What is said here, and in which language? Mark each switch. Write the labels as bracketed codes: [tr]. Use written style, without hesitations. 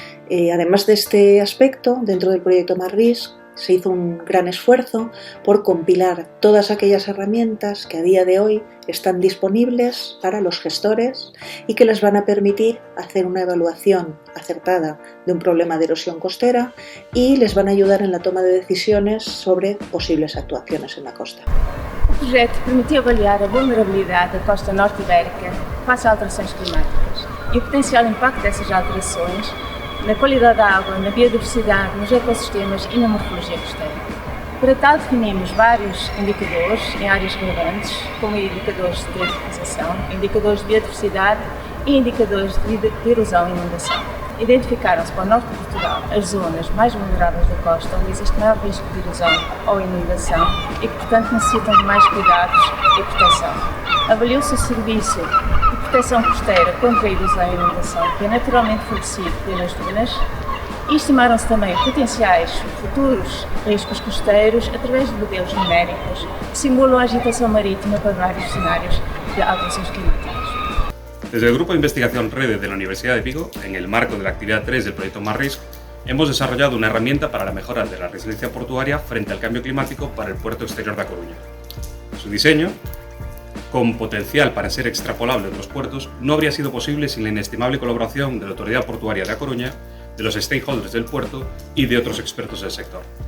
[es] Además de este aspecto, dentro del proyecto MARRIS se hizo un gran esfuerzo por compilar todas aquellas herramientas que a día de hoy están disponibles para los gestores y que les van a permitir hacer una evaluación acertada de un problema de erosión costera y les van a ayudar en la toma de decisiones sobre posibles actuaciones en la costa. [pt] O projeto permitiu avaliar a vulnerabilidade da costa norte ibérica face a alterações climáticas e o potencial impacto dessas alterações na qualidade da água, na biodiversidade, nos ecossistemas e na morfologia costeira. Para tal, definimos vários indicadores em áreas relevantes, como indicadores de desertificação, indicadores de biodiversidade e indicadores de erosão e inundação. Identificaram-se para o norte de Portugal as zonas mais vulneráveis da costa, onde existe maior risco de erosão ou inundação e que, portanto, necessitam de mais cuidados e proteção. Avaliou-se o serviço de proteção costeira contra a erosão e inundação, que é naturalmente fornecido pelas dunas, e estimaram-se também potenciais futuros riscos costeiros através de modelos numéricos que simulam a agitação marítima para vários cenários de alterações climáticas. [es] Desde el Grupo de Investigación REDE de la Universidad de Vigo, en el marco de la actividad 3 del proyecto MARRIS, hemos desarrollado una herramienta para la mejora de la resiliencia portuaria frente al cambio climático para el puerto exterior de A Coruña. Su diseño, con potencial para ser extrapolable a otros puertos, no habría sido posible sin la inestimable colaboración de la Autoridad Portuaria de A Coruña, de los stakeholders del puerto y de otros expertos del sector.